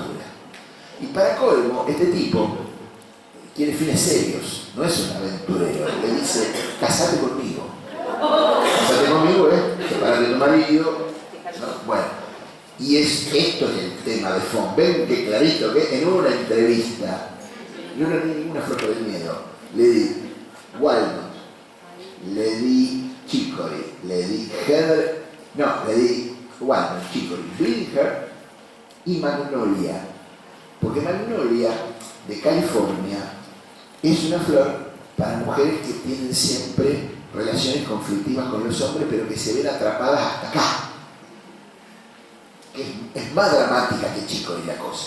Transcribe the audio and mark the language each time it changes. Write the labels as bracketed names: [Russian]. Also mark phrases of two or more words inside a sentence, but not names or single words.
[Spanish] Y para colmo, este tipo tiene fines serios, no es un aventurero. Le dice, casate conmigo. Casate conmigo, sepárate de tu marido. ¿No? Bueno, y esto es el tema de fondo. Ven que clarito que en una entrevista, no le di ninguna flor del miedo, le di Walnut, le di Chicory, le di Heather, le di Walnut, Chicory, Billinger y Magnolia. Porque Magnolia de California es una flor para mujeres que tienen siempre relaciones conflictivas con los hombres, pero que se ven atrapadas hasta acá. Es más dramática que Chicory la cosa.